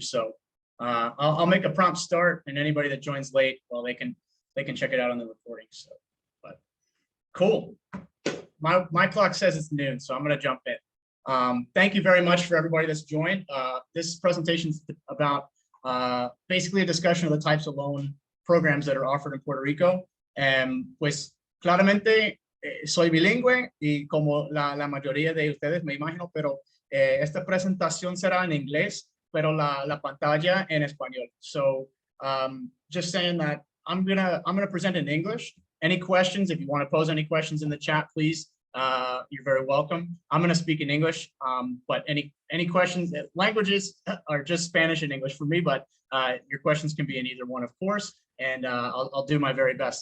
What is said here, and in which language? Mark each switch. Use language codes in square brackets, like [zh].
[en] So I'll make a prompt start, and anybody that joins late, well, they can check it out on the recording. So, but cool. My clock says it's noon, so I'm going to jump in. Thank you very much for everybody that's joined. This presentation is about basically a discussion of the types of loan programs that are offered in Puerto Rico. [es] Pues claramente soy bilingüe y como la mayoría de ustedes me imagino, pero esta presentación será en inglés, pero la pantalla en español. [en] So just saying that I'm gonna present in English. Any questions, if you want to pose any questions in the chat, please, you're very welcome. I'm going to speak in English, but any questions, languages are just Spanish and English for me, but your questions can be in either one, of course, and I'll do my very best.